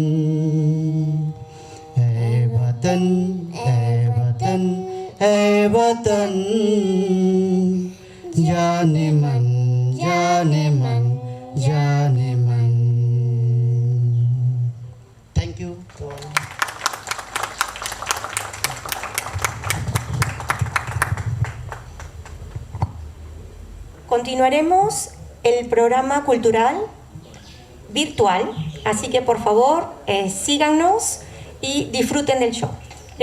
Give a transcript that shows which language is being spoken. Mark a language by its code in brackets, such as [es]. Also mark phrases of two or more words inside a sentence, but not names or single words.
[hi] है वतन है वतन है वतन, जाने मन जाने मन जाने मन। [en] thank you. [es] Continuaremos el programa cultural virtual, así que por favor síganos y disfruten del show.